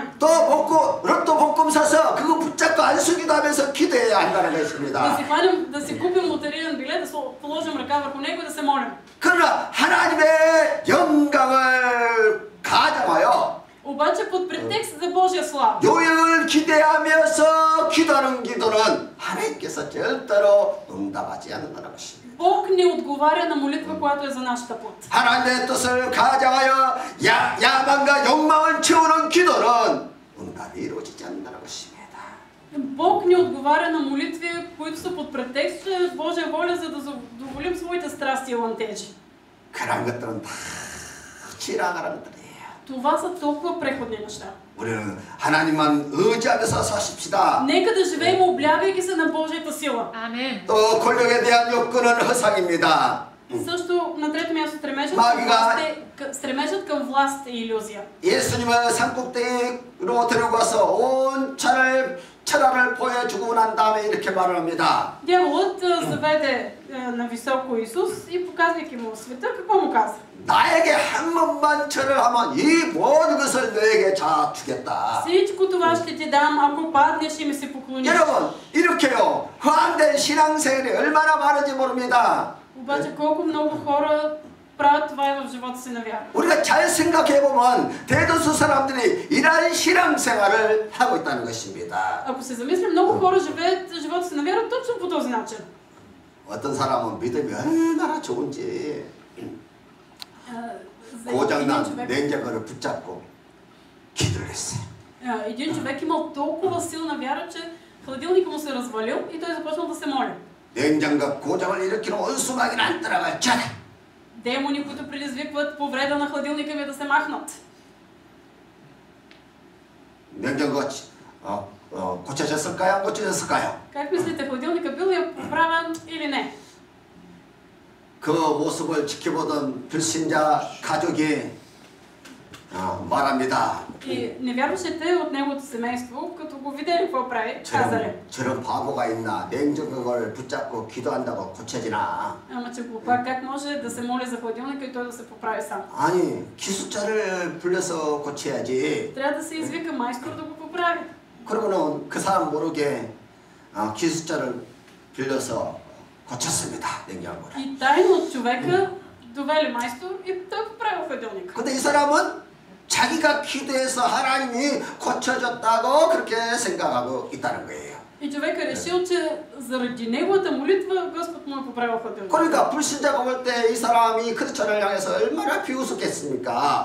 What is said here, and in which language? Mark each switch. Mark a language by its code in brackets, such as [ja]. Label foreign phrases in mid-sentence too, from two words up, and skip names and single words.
[ko] 또 로또 복권 사서 그거 붙잡고 안수기도 하면서 기도해야 한다는 것입니다. [bg] Да си хванем, да си купим лотариен билет, да положим ръка върху него и да се молим. [ko] 그러나 하나님의 영광을 가장하여 [bg] Обаче под претекст за Божия слава. [ko] 요역을 기대하면서 기도하는 기도는 하나님께서 절대로 응답하지 않는다는 것입니다. [bg] Бог не отговаря на молитва, която е за нашата път. [ko] 하나님의 뜻을 가장하여 야망과 욕망을 채우는 기도는 응답이 이루어지지 않는다는 것입니다. [bg] Бог не отговаря на молитви, които са под претекст, че е Божия воля, за да задоволим своите страсти и лантежи. [ko] 그런 것들은 다 지나가는 것들이에요. [bg] Това са толкова преходни неща. [ko] 우리는 하나님만 의지하면서 사십시다. [bg] Нека да живеем облягайки се на Божията сила. [ko] 아멘. 또 권력에 대한 욕구는 허상입니다. [bg] Също на трето място стремежът към власт е илюзия. [ko] 예수님을 산꼭대기로 데리고 가서 온 천하를 보여주고 난 다음에 이렇게 말을 합니다. [bg] Дяволът заведе на високо Исус и показвайки му света, какво му каза? [ko] 나에게 한 번만 절을 하면 이 모든 것을 너에게 다 주겠다. [bg] Всичко това ще ти дам, ако паднеш и ми се поклониш. [ko] 여러분 이렇게요 허황된 신앙생활이 얼마나 많은지 모릅니다. [bg] Обаче колко много хора правят това и в живота си на вяра. [ko] 우리가 잘 생각해보면 대다수 사람들이 이런 신앙생활을 하고 있다는 것입니다. [bg] Ако се замислим, много хора живеят живота си на вяра точно по този начин. [ko] 어떤 사람은 믿음이 얼마나 좋은지 [bg] За [ko] 고장난 [bg] един човек, [ko] 냉장고를 붙잡고 기도를 했어요. [bg] един човек имал толкова силна вяра, че хладилникът му се развалил и той започнал да се моли. [ko] 냉장고 고장을 일으키는 원수마귀는 안 따라갈 자라. [bg] Демони, които предизвикват повреда на хладилника ми да се махнат. [ko] 냉장고가 고쳐졌을까요? 안 고쳐졌을까요? [bg] Как мислите, хладилника бил ли поправен или не? [ko] 그 모습을 지켜보던 불신자 가족이 말합니다. [bg] И невярващите от неговото семейство, като го видели какво прави, казали: [ko] 저런 바보가 있나? 냉장고를 붙잡고 기도한다고 고쳐지나? [bg] ама че глупак, как може да се моли за хладилника и той да се поправи сам? [ko] 아니 기술자를 불러서 고쳐야지. [bg] Трябва да се извика майстор да го поправи. [ko] 그러고는 그 사람 모르게 기술자를 빌려서 고쳤습니다. 냉장고를. [bg] И тайно от човека довели майстор и той поправил хладилника. [ko] 근데 이 사람은 자기가 기도해서 하나님이 고쳐줬다고 그렇게 생각하고 있다는 거예요. [bg] И човека решил, че заради неговата молитва Господ му е поправил хладилника. [ko] 그러니까 불신자가 볼 때 이 사람이 크리스천을 향해서 얼마나 비웃었겠습니까?